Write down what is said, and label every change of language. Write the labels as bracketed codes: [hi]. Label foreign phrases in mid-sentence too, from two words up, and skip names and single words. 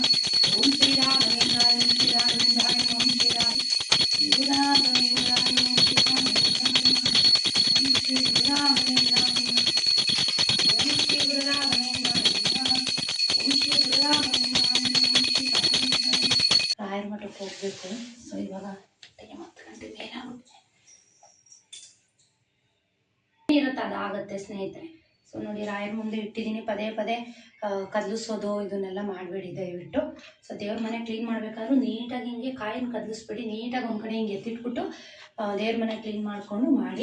[sa] ओम श्री राघवेन्द्राय, ओम श्री राघवेन्द्राय, ओम श्री राघवेन्द्राय, ओम श्री राघवेन्द्राय नमः। ओम श्री राघवेन्द्राय, ओम श्री राघवेन्द्राय नमः। ओम श्री राघवेन्द्राय, ओम श्री राघवेन्द्राय। [kn] ರಾಯರ ಮಠಕ್ಕೆ ಹೋಗ್ಬೇಕು. ಸೊ ಇವಾಗ 10 ಗಂಟೆ ಮೇಲೆ ಇರುತ್ತೆ, ಅದಾಗತ್ತೆ ಸ್ನೇಹಿತರೆ. ಸೊ ನೋಡಿ ರಾಯರ ಮುಂದೆ ಇಟ್ಟಿದ್ದೀನಿ. ಪದೇ ಪದೇ ಕದಲಿಸೋದು ಇದನ್ನೆಲ್ಲ ಮಾಡಬೇಡಿ ದಯವಿಟ್ಟು. ಸೊ ದೇವ್ರ ಮನೆ ಕ್ಲೀನ್ ಮಾಡಬೇಕಾದ್ರೂ ನೀಟಾಗಿ ಹಿಂಗೆ ಕಾಯಿನ ಕದಲಿಸ್ಬಿಡಿ, ನೀಟಾಗಿ ಒಂದು ಕಡೆ ಹಿಂಗೆ ಎತ್ತಿಟ್ಬಿಟ್ಟು ದೇವ್ರ ಮನೆ ಕ್ಲೀನ್ ಮಾಡಿಕೊಂಡು ಮಾಡಿ.